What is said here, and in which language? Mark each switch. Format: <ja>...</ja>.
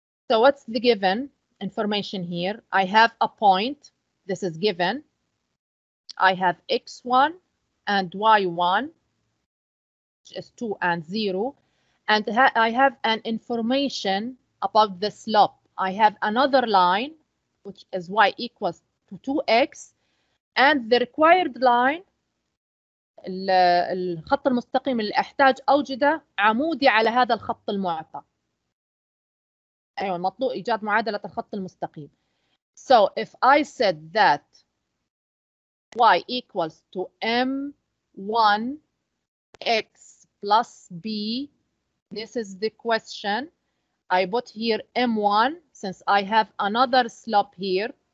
<en>So what's the given information here? I have a point. This is given. I have x1 and y1, which is 2 and 0. And I have an information about the slope. I have another line, which is y equals to 2x. And the required line,</en> <ar>الخط المستقيم اللي أحتاج أوجده عمودي على هذا الخط المعطى. أيوة، المطلوب إيجاد معادلة الخط المستقيم.</ar> <en>So if I said that y equals to m1 x plus b, this is the question. I put here m1 since I have another slope here.</en>